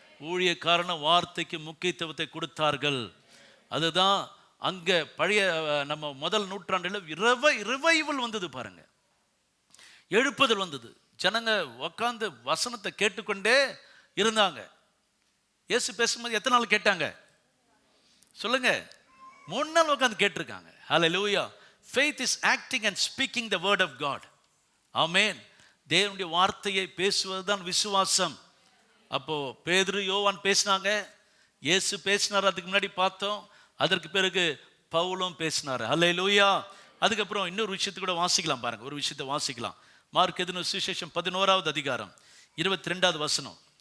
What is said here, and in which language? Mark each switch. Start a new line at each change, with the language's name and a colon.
Tamil: ஊழியக்காரன வார்த்தைக்கு முக்கியத்துவத்தை கொடுத்தார்கள். அதுதான் அங்கே பழைய நம்ம முதல் நூற்றாண்டில் ரிவைவல் வந்தது பாருங்க, எழுப்புதல் வந்தது. ஜனங்க உக்காந்து வசனத்தை கேட்டுக்கொண்டே இருந்தாங்க. இயேசு பேசும்போது எத்தனை நாள் கேட்டாங்க சொல்லுங்க? 3 நாள் உட்கார்ந்து கேட்டிருக்காங்க. ஹல்லேலூயா.
English: faith is acting and speaking the word of God.
Tamil: ஆமென். தேவனுடைய வார்த்தையை பேசுவதுதான் விசுவாசம். அப்போ பேதுரு யோவான் பேசினாங்க, இயேசு பேசினார், அதுக்கு முன்னாடி பார்த்தோம். அதற்கு பிறகு பவுலும் பேசினார். ஹல்லேலூயா. அதுக்கப்புறம் இன்னொரு விஷயத்தை கூட வாசிக்கலாம் பாருங்க, ஒரு விஷயத்தை வாசிக்கலாம். மார்க் எழுதின சுவிசேஷம் 11வது அதிகாரம் 22வது வசனம்.